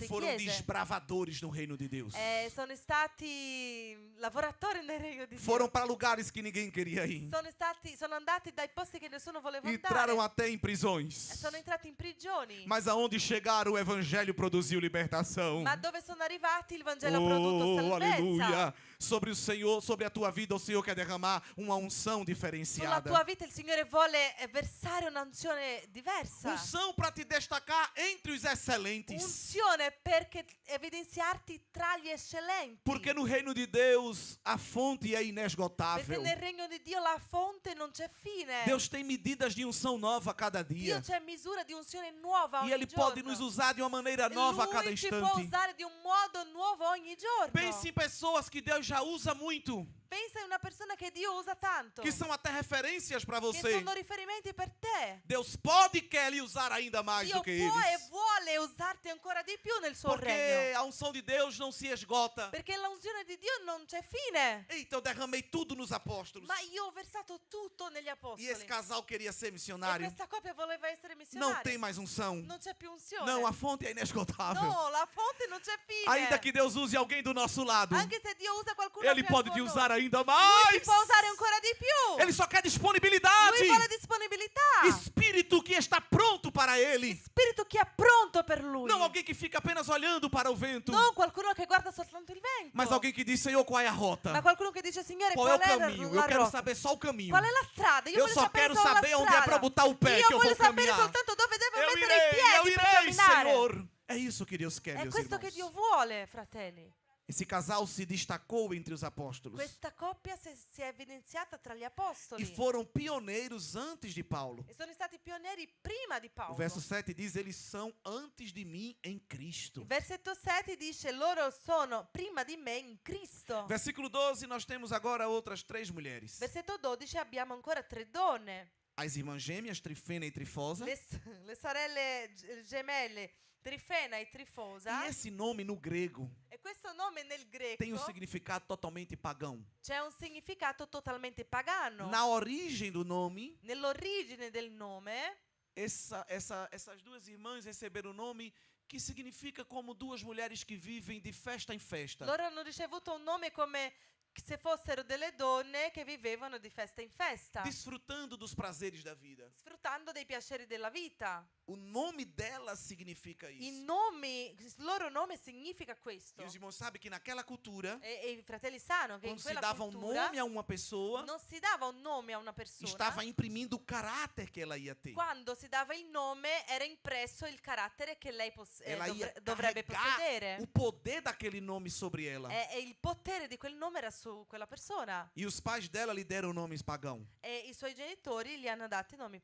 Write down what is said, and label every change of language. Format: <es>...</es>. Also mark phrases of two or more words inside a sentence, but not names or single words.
<pt>Foram</pt> <it>chiese.</it> <pt>desbravadores no reino de Deus.</pt> <it>Sono stati lavoratori nel regno di Dio.</it> <pt>Foram para lugares que ninguém queria ir.</pt> <it>Sono andati dai posti che nessuno voleva</it> <pt>Entraram</pt> <it>andare.</it> <pt>até em prisões.</pt> <it>Sono entrati in prigioni.</it> <pt>Mas aonde chegaram, o evangelho produziu libertação.</pt> <it>Ma dove sono arrivati il Vangelo ha prodotto salvezza.</it> <pt>Aleluia! Sobre o Senhor, sobre a tua vida, o Senhor quer derramar uma unção</pt> <it>Sulla</it> <pt>diferenciada.</pt> <it>tua vita il Signore vuole versare un'unzione diversa.</it> <pt>Unção para te destacar entre os excelentes.</pt> <it>Unzione perché evidenziarti tra gli eccellenti.</it> <pt>Porque no reino de Deus a fonte é</pt> <it>Perché</it> <pt>inesgotável.</pt> <it>nel regno di Dio la fonte non c'è fine.</it> <pt>Deus tem medidas de unção nova a cada</pt> <it>Dio</it> <pt>dia.</pt> <it>c'è misura di unzione nuova</it> <pt>E</pt> <it>ogni</it> <pt>Ele</pt> <it>giorno.</it> <pt>pode nos usar de uma maneira nova a cada</pt> <it>Lui ci può</it> <pt>instante.</pt> <it>usare di un modo nuovo ogni giorno.</it> <pt>Pense em pessoas que Deus já usa muito,</pt> <it>Pensa in una persona che Dio usa tanto.</it> <pt>que são até referências para</pt> <it>Che</it> <pt>você.</pt> <it>sono riferimenti per te.</it> <pt>Deus pode e quer lhe usar ainda mais</pt> <it>Dio</it> <pt>do que</pt> <it>può e</it> <pt>eles.</pt> <it>vuole usarti ancora di più nel suo</it> <pt>Porque</pt> <it>regno.</it> <pt>a unção de Deus não se esgota.</pt> <it>Perché l'unzione di Dio non c'è fine.</it> <pt>Eita, eu derramei tudo nos apóstolos.</pt> <it>Ma io ho versato tutto negli</it> <pt>E</pt> <it>apostoli.</it> <pt>esse casal queria ser</pt> <it>E</it> <pt>missionário.</pt> <it>questa coppia voleva essere</it> <pt>Não</pt> <it>missionaria.</it> <pt>tem mais unção.</pt> <it>Non c'è più unzione.</it> <pt>Não, a fonte é inesgotável.</pt> <it>No, la fonte non c'è fine.</it> <pt>Ainda que Deus use alguém do nosso lado,</pt> <it>Anche se Dio usa qualcuno</it> <pt>Ele</pt> <it>più</it> <pt>pode te</pt> <it>attorno,</it> <pt>usar ainda</pt> <it>Lui</it> <pt>mais.</pt> <it>ti può usare ancora di più.</it> <pt>Ele só quer disponibilidade.</pt> <it>Lui vuole disponibilità.</it> <pt>Espírito que está pronto para Ele.</pt> <it>Spirito che è pronto per Lui.</it> <pt>Não alguém que fica apenas olhando para o vento,</pt> <it>Non qualcuno che guarda soltanto il vento.</it> <pt>mas alguém que diz, Senhor, qual é a rota?</pt> <it>Ma qualcuno che dice, Signore,</it> <pt>Qual é o</pt> <it>qual è</it> <pt>caminho?</pt> <it>la</it> <pt>Eu quero</pt> <it>rotta?</it> <pt>saber só o caminho.</pt> <it>Qual è la strada? Io</it> <pt>Eu</pt> <it>voglio</it> <pt>só</pt> <it>sapere</it> <pt>quero</pt> <it>solo la</it> <pt>saber onde é</pt> <it>strada.</it> <pt>para botar o pé</pt> <it>Io</it> <pt>que eu vou</pt> <it>voglio sapere</it> <pt>caminhar.</pt> <it>soltanto dove devo</it> <pt>Eu</pt> <it>mettere i</it> <pt>irei,</pt> <it>piedi per camminare.</it> <pt>Senhor. É isso que Deus quer,</pt> <it>È</it> <pt>meus</pt> <it>questo che</it> <pt>irmãos.</pt> <it>Dio vuole, fratelli.</it> <pt>Esse casal se destacou entre os apóstolos</pt> <it>Questa coppia si è evidenziata tra gli apostoli.</it> <pt>e foram pioneiros antes de Paulo.</pt> <it>E sono stati pionieri prima di</it> <pt>O</pt> <it>Paolo.</it> <pt>verso 7 diz: eles são antes de mim em Cristo.</pt> <it>Il versetto 7 dice, loro sono prima di me in Cristo.</it> <pt>Versículo 12, nós temos agora outras 3 mulheres.</pt> <it>Versetto 12 abbiamo ancora 3 donne.</it> <pt>As irmãs gêmeas, Trifena e Trifosa.</pt> <it>Le sorelle gemelle Trifena e Trifosa.</it> <pt>E esse nome no grego</pt> <it>E questo nome nel greco</it> <pt>tem um significado totalmente pagão.</pt> <it>c'è un significato totalmente pagano.</it> <pt>Na origem do nome,</pt> <it>Nell'origine del nome,</it> <pt>essas duas irmãs receberam o nome que significa como duas mulheres que vivem de festa em festa.</pt> <it>loro hanno ricevuto un nome come se fossero delle donne che vivevano di festa in festa,</it> <pt>Desfrutando dos prazeres da vida.</pt> <it>sfruttando dei piaceri della vita.</it> <pt>O nome dela significa isso.</pt> <it>Il loro nome significa questo.</it> <pt>E os irmãos sabem que naquela cultura,</pt> <it>E i fratelli sanno che in</it> <pt>quando se</pt> <it>quella</it> <pt>dava um</pt> <it>cultura</it> <pt>nome a uma pessoa,</pt> <it>non si dava un nome a una persona.</it> <pt>estava imprimindo o caráter que ela ia ter.</pt> <it>Quando si dava il nome era impresso il carattere che lei</it> <pt>Ela ia</pt> <it>dovrebbe</it> <pt>carregar</pt> <it>possedere.</it> <pt>o poder daquele nome sobre ela.</pt> <it>E il potere di quel nome era su quella persona.</it> <pt>E os pais dela lhe deram nomes pagãos.</pt> <it>E i suoi genitori gli hanno dati nomi</it>